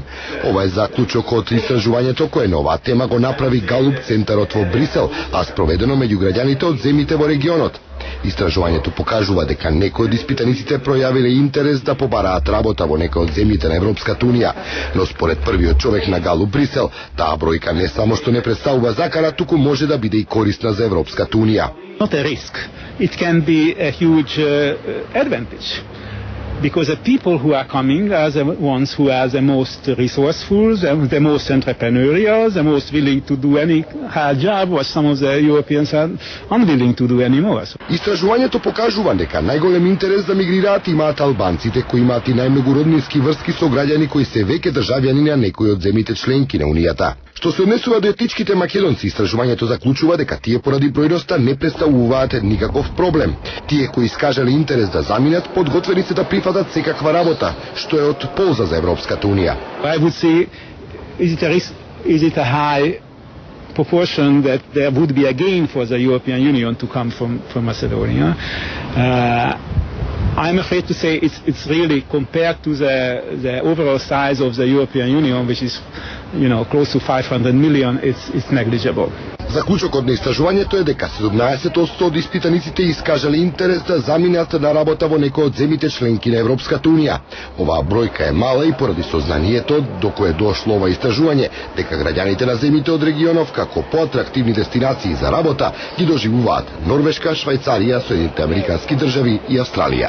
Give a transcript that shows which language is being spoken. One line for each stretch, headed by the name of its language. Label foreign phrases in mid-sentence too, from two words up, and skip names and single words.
Macedonian: Ова е заклучок од истражувањето кое на оваа тема го направи Галуп центарот во Брисел, а спроведено меѓу граѓаните од земјите во регионот. Истражувањето покажува дека некои од испитаниците пројавиле интерес да побараат работа во некои од земјите на Европската Унија, но според првиот човек на Галуп Брисел, таа бројка не само што не представува закана, туку може да биде и корисна за Европската Унија.
English: Not a risk. It can be a huge advantage. Because the people who are coming are the ones who are the most resourceful, the most entrepreneurial, the most willing to do any hard job, what some of the Europeans are unwilling to do anymore.
Macedonian: Истражувањето покажува дека најголем интерес да мигрираат имаат албанците, кои имаат и најмногу роднински врски со граѓани кои се веќе државјани на некои од земјите членки на Унијата. Што се однесува до етничките македонци, истражувањето заклучува дека тие поради бројноста не представуваат никаков проблем. Тие кои искажале интерес да заминат, подготвени се да прифатат секаква работа, што е од полза за Европската Унија.
English: I would say, is it a high proportion that there would be a gain for the European Union to come from Macedonia? I'm afraid to say it's really, compared to the overall size of the European Union, which is, close to 500 million, it's negligible.
Macedonian: Заклучокот на истражувањето е дека 17% од испитаниците искажале интерес да заминат на работа во некој од земјите членки на Европската Унија. Оваа бројка е мала и поради сознанието до кое дошло ова истражување дека граѓаните на земјите од регионов како поатрактивни дестинации за работа ги доживуваат Норвешка, Швајцарија, Соединените Американски држави и Австралија.